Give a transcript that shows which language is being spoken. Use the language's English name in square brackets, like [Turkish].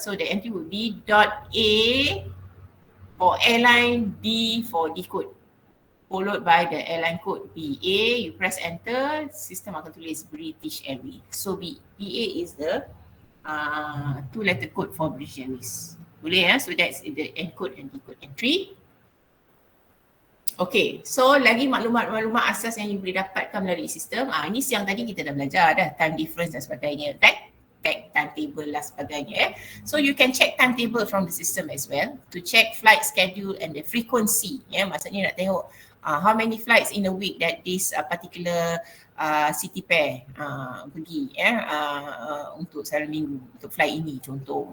[English] So the entry would be .a for airline, B for decode, followed by the airline code BA. You press enter, system [Malay] akan tulis [English] British Airways. So BA is the 2-letter code for British Airways. [Malay] Boleh ya? [English] So that's the encode and decode entry. [Malay] Okay, so lagi maklumat-maklumat asas yang you boleh dapatkan melalui sistem. Ini siang tadi kita dah belajar dah, [English] time difference [Malay] dan sebagainya, [English] right? [Malay] Timetable dan sebagainya. [English] So you can check timetable from the system as well to check flight schedule and the frequency. [Malay] Maksudnya nak tengok [English] how many flights in a week that this particular city pair [Malay] pergi untuk satu minggu, untuk flight ini contoh.